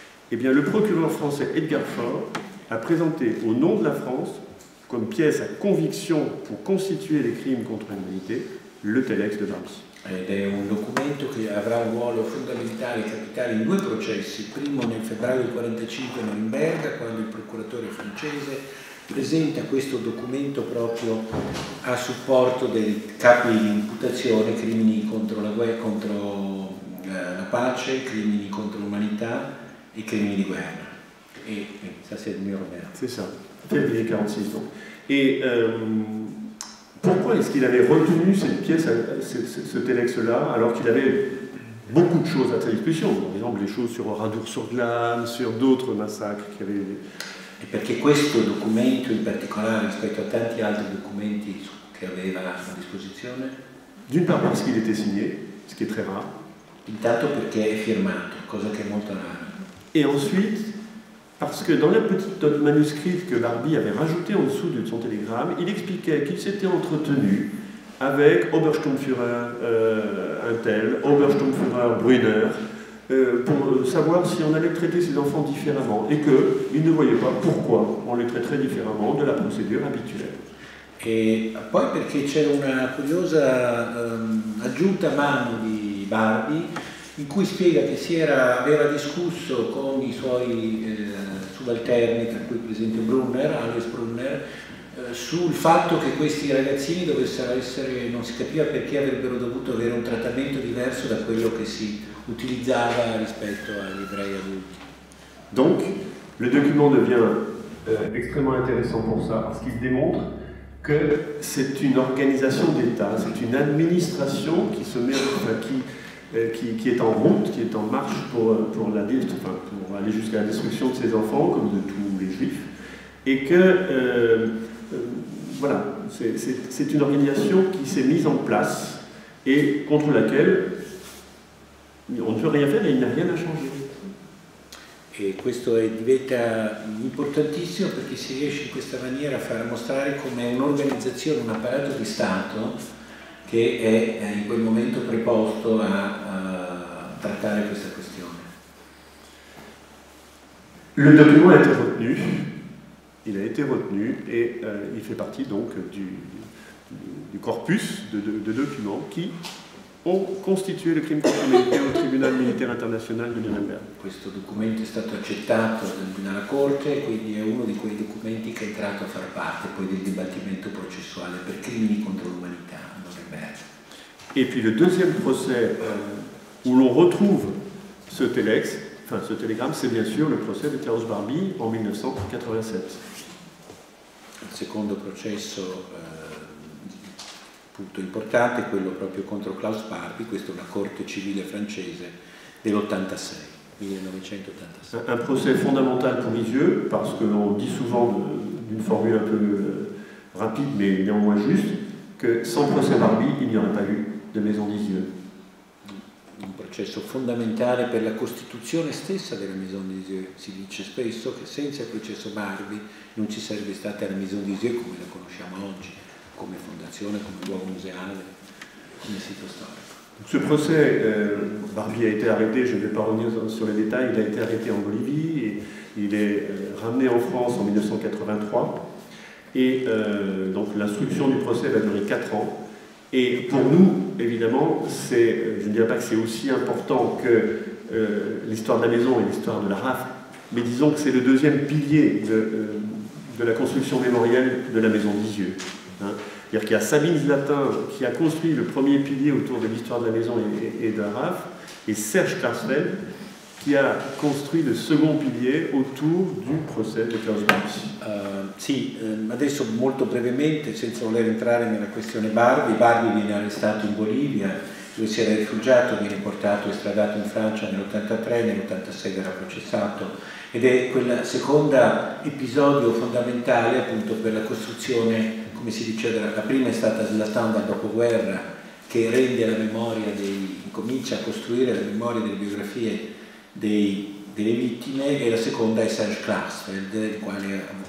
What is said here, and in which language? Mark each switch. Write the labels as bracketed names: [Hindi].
[French] Eh bien, le procureur français Edgar Faure a présenté au nom de la France, comme pièce à conviction pour constituer les crimes contre l'humanité, le telex de Barbie. [Italian] Ed è un documento che avrà un ruolo fondamentale e capitale in due processi, primo nel febbraio del 1945 a Norimberga, quando il procuratore francese presenta questo documento proprio a supporto dei capi di imputazione, crimini contro la guerra, contro la pace, crimini contro l'umanità e crimini di guerra. [French] Et ça c'est Nuremberg. C'est ça, février 1946 donc. Et pourquoi est-ce qu'il avait retenu cette pièce, ce telex-là, alors qu'il avait beaucoup de choses à sa disposition, par exemple les choses sur Oradour-sur-Glane, sur d'autres massacres qui avaient... [Italian] E perché questo documento in particolare rispetto a tanti altri documenti che aveva a disposizione? [French] D'une part parce qu'il était signé, ce qui est très rare. [Italian] Intanto perché è firmato, cosa che è molto rara. [French] Et ensuite, parce que dans la petite note manuscrite que Barbie avait rajoutée en dessous de son télégramme, il expliquait qu'il s'était entretenu avec Obersturmführer un tel, Obersturmführer Brunner, pour savoir si on allait traiter ces enfants différemment, et qu'il ne voyait pas pourquoi on les traiterait différemment de la procédure habituelle. [Italian] E poi perché c'è una curiosa aggiunta a mano di Barbie, in cui spiega che aveva discusso con i suoi subalterni, tra cui per esempio Alois Brunner, sul fatto che questi ragazzini dovessero essere, non si capiva perché avrebbero dovuto avere un trattamento diverso da quello che si utilizzava rispetto agli ebrei adulti. [French] Donc, le document devient extrêmement intéressant pour ça, parce qu'il démontre que c'est une organisation d'État, c'est une administration qui se met, qui est en route, qui est en marche pour aller jusqu'à la destruction de ses enfants, comme de tous les juifs, et que voilà, c'est une organisation qui s'est mise en place et contre laquelle on ne peut rien faire et il n'y a rien à changer. [Italian] E questo diventa importantissimo perché si riesce in questa maniera a far mostrare come un'organizzazione, un apparato di Stato che è in quel momento preposto a trattare questa questione. [French] Le document a été retenu, il a été retenu et il fait partie donc du corpus de documents qui ont constitué le crime contre l'humanité au tribunal militaire international de Nuremberg. [Italian] Questo documento è stato accettato dalla Corte, quindi è uno di quei documenti che è entrato a far parte poi del dibattimento processuale per crimini contro l'umanità a Nuremberg. [French] Et puis le deuxième procès où l'on retrouve ce telex, enfin ce télégramme, c'est bien sûr le procès de Klaus Barbie en 1987. [Italian] Il secondo processo punto importante è quello proprio contro Klaus Barbie, questa è una corte civile francese dell'86, 1986. [French] Un procès fondamental pour Lisieux, parce qu'on dit souvent d'une formule un peu rapide mais néanmoins juste, que sans procès Barbie il n'y aurait pas eu de Maison Lisieux. [Italian] Un processo fondamentale per la costituzione stessa della Maison de Lisieux. Si dice spesso che senza il processo Barbie non ci sarebbe stata la Maison de Lisieux come la conosciamo oggi, come fondazione, come luogo museale, come sito storico. [French] Ce procès, Barbie a été arrêté, je ne vais pas revenir sur les détails, il a été arrêté en Bolivie, et il est ramené en France en 1983, et donc l'instruction du procès va durer 4 ans. Et pour nous, évidemment, je ne dirais pas que c'est aussi important que l'histoire de la maison et l'histoire de la RAF, mais disons que c'est le deuxième pilier de la construction mémorielle de la Maison Lisieux. C'est-à-dire qu'il y a Sabine Zlatin qui a construit le premier pilier autour de l'histoire de la maison et de la RAF, et Serge Klarsfeld qui a construit le second pilier autour du procès di Klaus Barbie. [Italian] Sì, adesso molto brevemente, senza voler entrare nella questione Barbie. Barbie viene arrestato in Bolivia, dove si era rifugiato, viene portato e estradato in Francia nell'83, nell'86 verrà processato, ed è quel secondo episodio fondamentale appunto per la costruzione, come si diceva, la prima è stata Zlatan dal dopoguerra, che rende la memoria comincia a costruire la memoria delle biografie delle vittime, e la seconda è Serge Klarsfeld, il quale